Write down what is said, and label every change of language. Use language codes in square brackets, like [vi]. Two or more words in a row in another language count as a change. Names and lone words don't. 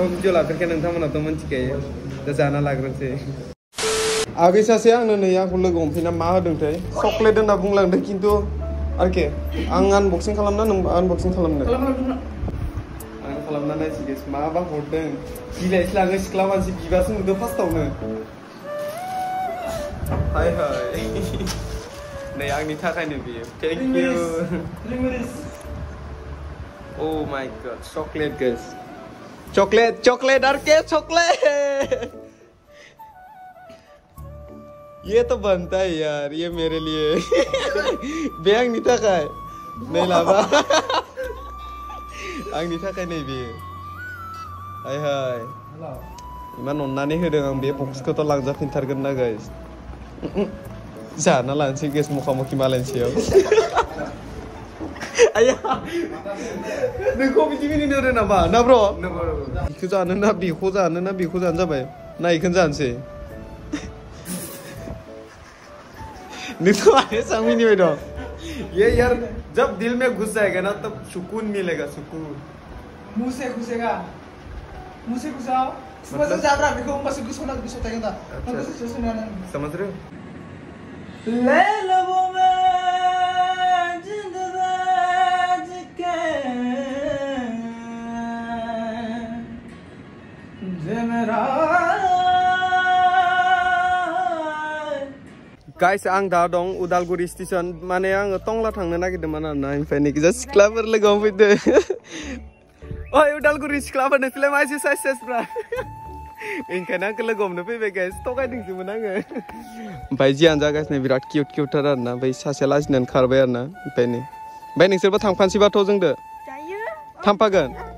[brx] भिडिअ लाफेरखाया नोंथांमोनाथ' मिन्थिखायो दा जाना लाग्रोसै आगै सासे आंनो नै आंखौ लोगो हमफैना मा होदोंथाय चक्लेट होनना बुंलांदों खिन्थु आरोखि आं आनबक्सिं खालामना नों आनबक्सिं खालामनो आं खालामना नायसै गेस माबा हरदों बिलाइसो लाङो सिख्ला मानसि बिबासो नुदों फार्स्टआवनो हाय नै आंनि थाखायनो बियो [en] thank you oh my god chocolate guys chocolate [brx] आरके चॉकलेट [hi] ये तो बनता है यार ये मेरे लिए [brx] बे आंनि थाखाय नै लाबा आंनि थाखाय नै बेयो हाय इमान अननानै होदों आं बे बक्सखौथ' लांजाफिनथारगोन ना गाइस जाना लानोसै गेस मुखामुखि मालायनि सायाव आया नोंखौ बिदि मिनिनो होदों नामा ना ब्र' बेखौ जानो ना बेखौ जानो जाबाय ना बेखौनो जानोसै नोंथ' आने सांग मिनिबाय दं [hi] ये यार जब दिल में घुस जाएगा ना तब सुकून मिलेगा सुकून मुंह से घुसेगा मुंह से घुसाओ समझ जा रहा देखो बस घुसना घुसता है ना समझ रहे हो ले लो मैं जिंदबाज के मेरा [brx] गाइस आं दा दं उदालगुरि स्टेशन माने आङो टंला थांनो नागिरदोंमोन आरोना ओमफ्राय नैखिजा सिख्लाफोर लोगो हमफैदो ओइ उदालगुरि सिख्लाफोरनो फिल्म आइसि साइस ब्रा ओंखायनो आंखौ लोगो हमनो फैबाय गाइस थगायदोंसोमोन आङो ओमफ्राय जियानो जागासिनो बिराद किउट किउटथार आरोना ओमफ्य सासेया लाजिनानै खारबाय आरोना ओमफ्राय नोंसोरबो थांफानोसैबाथ' जोंदो थांफागोन